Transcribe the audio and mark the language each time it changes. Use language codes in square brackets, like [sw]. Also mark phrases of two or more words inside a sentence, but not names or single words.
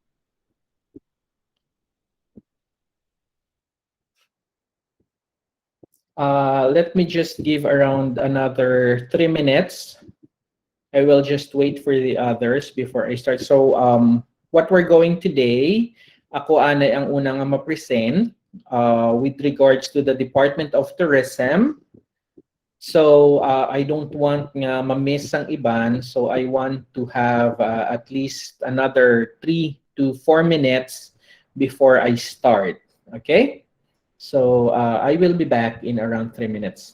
[en] Let me just give around another 3 minutes. I will just wait for the others before I start. So, what we're going today, [hil] ako anay ang unang ma-present [en] with regards to [hil] the Department of Tourism. [en] So, I don't want [hil] nga ma-miss ang iban. [en] So, I want to have at least another 3 to 4 minutes before I start. Okay? So, I will be back in around 3 minutes.